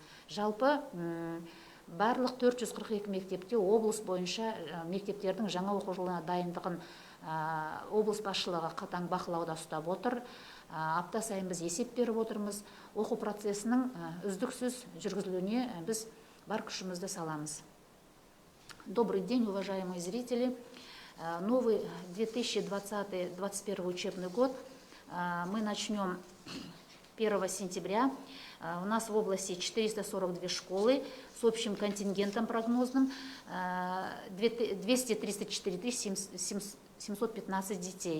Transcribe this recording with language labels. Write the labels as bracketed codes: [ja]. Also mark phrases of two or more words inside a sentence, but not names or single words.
[kk] Жалпы барлық 442 мектепте облыс бойынша мектептердің жаңа оқу жылына дайындығын облыс басшылығы қатаң бақылауда ұстап отыр. Апта сайын біз есеп беріп отырмыз. Оқу процесінің үздіксіз жүргізілуіне біз бар күшімізді саламыз. [ru] Добрый день, уважаемые зрители. Новый 2020-2021 учебный год мы начнем 1 сентября. У нас в области 442 школы с общим контингентом прогнозным 234 715 детей.